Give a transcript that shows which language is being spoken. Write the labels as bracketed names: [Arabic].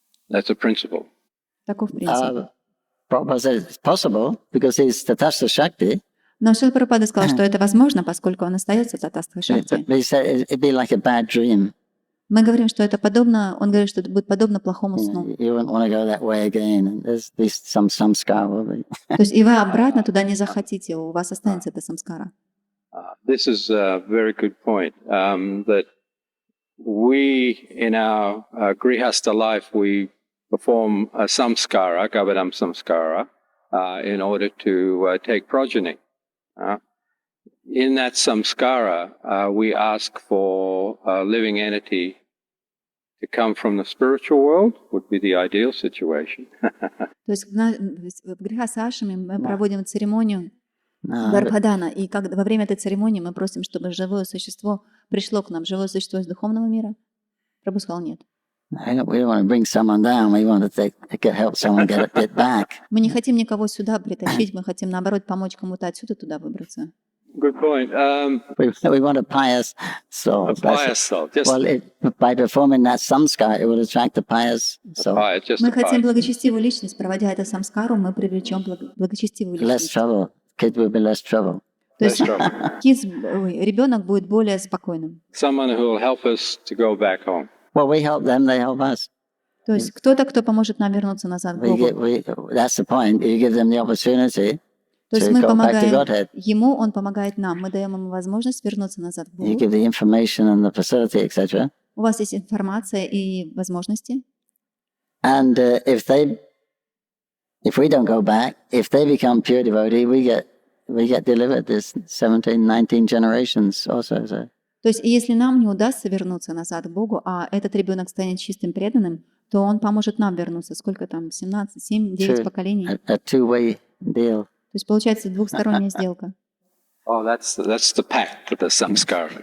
[English] That's a principle. [Russian] Таков принцип. [English] Prabhupada said it's possible because he's Tatastha Shakti. [Russian] Но Шрила Прабхупада сказал, что это возможно, поскольку он остается Татастха Шакти. [English] But he said it'd be like a bad dream. [Russian] Мы говорим, что это подобно, он говорит, что это будет подобно плохому сну. [English] You wouldn't want to go that way again. There's some samskara will be. [Russian] То есть и вы обратно туда не захотите, у вас останется эта самскара. [English] This is a very good point. That we, in our grihastha life, we perform a samskara, Gavadam samskara, in order to take progeny. In that samskara, we ask for a living entity to come from the spiritual world, would be the ideal situation. [Russian] То есть в грихасашами мы проводим церемонию Гарбхадана, и во время этой церемонии мы просим, чтобы живое существо пришло к нам, живое существо из духовного мира. Прабху сказал нет. [English] We don't want to bring someone down. We want to help someone get a bit back. [Russian] Мы не хотим никого сюда притащить, мы хотим, наоборот, помочь кому-то отсюда туда выбраться. [English] Good point. We want a pious soul. A pious soul. Well, by performing that samskara, it will attract a pious soul. [Russian] Мы хотим благочестивую личность. Проводя это самскару, мы привлечем благочестивую [English] Less [Russian] личность. [English] trouble. Kids will be less trouble. [Russian] То есть ребенок будет более спокойным. [English] Someone who will help us to go back home. Well, we help them, they help us. [Russian] То есть кто-то, кто поможет нам вернуться назад к Богу. [English] That's the point. You give them the opportunity. [Russian] То есть мы помогаем ему, он помогает нам. Мы даем ему возможность вернуться назад к Богу. [English] You give the information and the facility, etc. [Russian] У вас есть информация и возможности. [English] And if we don't go back, if they become pure devotee, we get delivered. There's 17, 19 generations also. So. [Russian] То есть если нам не удастся вернуться назад к Богу, а этот ребенок станет чистым преданным, то он поможет нам вернуться. Сколько там? 17, 7, 9 поколений. [English] A two-way deal. [Russian] То есть получается двухсторонняя сделка. [English] Oh, that's the pact, the samskara.